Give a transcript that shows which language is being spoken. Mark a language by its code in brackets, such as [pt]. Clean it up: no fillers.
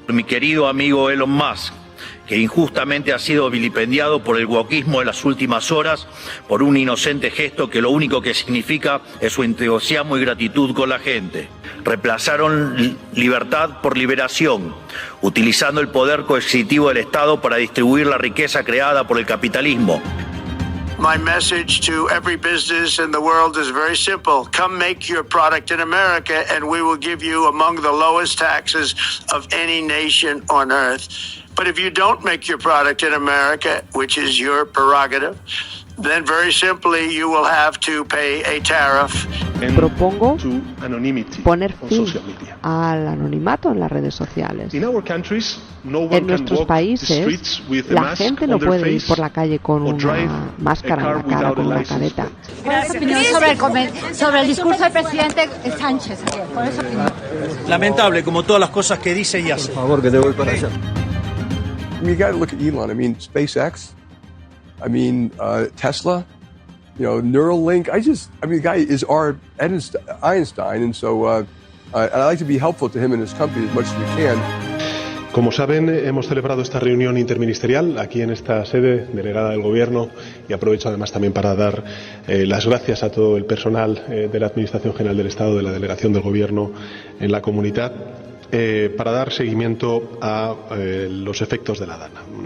[es] Mi querido amigo Elon Musk, que injustamente ha sido vilipendiado por el wokismo en las últimas horas por un inocente gesto que lo único que significa es su entusiasmo y gratitud con la gente. Reemplazaron libertad por liberación, utilizando el poder coercitivo del Estado para distribuir la riqueza creada por el capitalismo. [en] My message to every business in the world is very simple. Come make your product in America and we will give you among the lowest taxes of any nation on earth. But if you don't make your product in America, which is your prerogative, then very simply you will have to pay a tariff. [es] Propongo poner fin al anonimato en las redes sociales. En nuestros países, la gente no puede ir por la calle con una máscara en la cara, con una careta. ¿Cuál es tu opinión sobre el discurso del presidente Sánchez? ¿Cuál es tu opinión? Lamentable, como todas las cosas que dice y hace. Por favor, que te voy para allá. [en] You got to look at Elon. I mean, SpaceX. I mean, Tesla. You know, Neuralink. the guy is our Einstein, and so I'd like to be helpful to him and his company as much as we can. [es] Como saben, hemos celebrado esta reunión interministerial aquí en esta sede delegada del Gobierno y aprovecho además también para dar las gracias a todo el personal de la Administración General del Estado, de la Delegación del Gobierno en la comunidad, para dar seguimiento a los efectos de la DANA.